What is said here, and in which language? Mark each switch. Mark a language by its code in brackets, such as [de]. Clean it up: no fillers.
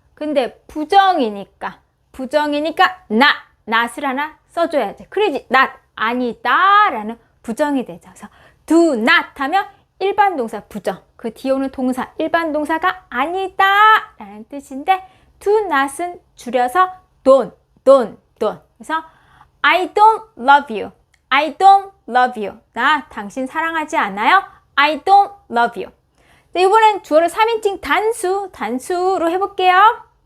[ko] 근데 부정이니까 not을 하나 써줘야지. 그러지 not, 아니다 라는 부정이 되죠. 그래서 do not 하면 일반 동사 부정. 그 뒤에 오는 동사, 일반 동사가 아니다 라는 뜻인데 do not은 줄여서 don't. [en] 그래서 I don't love you. [ko] 나 당신 사랑하지 않아요. [en] I don't love you. [ko] 네, 이번엔 주어를 3인칭 단수로 해볼게요.